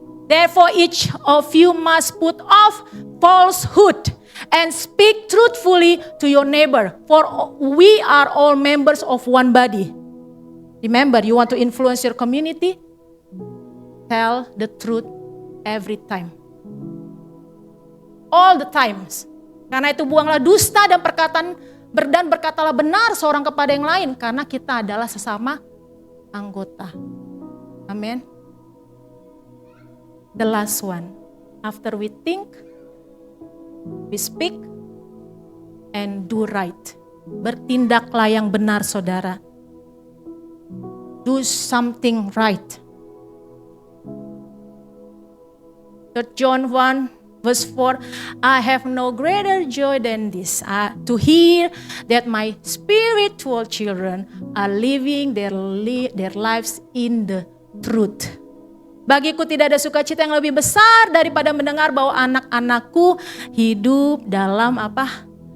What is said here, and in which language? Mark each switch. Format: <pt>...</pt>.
<en>Therefore, each of you must put off falsehood and speak truthfully to your neighbor, for we are all members of one body. Remember, you want to influence your community? Tell the truth every time. All the times.</en> <id>Karena itu buanglah dusta dan berkatalah benar seorang kepada yang lain, karena kita adalah sesama anggota. Amin.</id> <en>The last one. After we think, we speak, and do right.</en> <id>Bertindaklah yang benar, saudara.</id> <en>Do something right. 3 John 1 verse 4, I have no greater joy than this, to hear that my spiritual children are living their lives in the truth.</en> <id>Bagiku tidak ada sukacita yang lebih besar daripada mendengar bahwa anak-anakku hidup dalam apa?</id>